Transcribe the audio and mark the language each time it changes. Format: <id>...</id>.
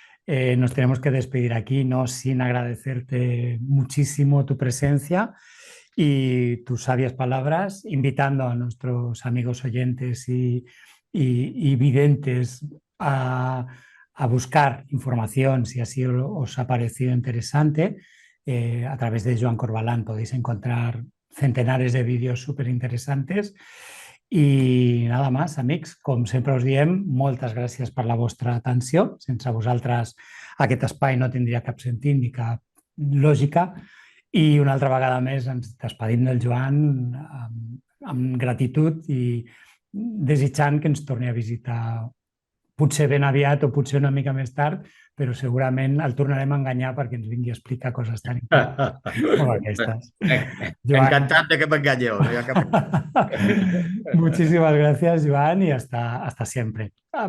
<es>Nos tenemos que despedir aquí, ¿no? Sin agradecerte muchísimo tu presencia y tus sabias palabras, invitando a nuestros amigos oyentes y videntes a buscar información, si así os ha parecido interesante. A través de Joan Corbalán podéis encontrar centenares de vídeos súper interesantes.</es> <ca>I nada més, amics, com sempre us diem, moltes gràcies per la vostra atenció. Sense vosaltres aquest espai no tindria cap sentit ni cap lògica. I una altra vegada més ens despedim del Joan amb gratitud i desitjant que ens torni a visitar potser ben aviat o potser una mica més tard, però segurament el tornarem a enganyar perquè ens vingui a explicar coses tan interessants com aquestes. Joan,</ca> <es>Encantado de que me engañó. muchísimas gracias, Joan, y hasta siempre. Bona</es>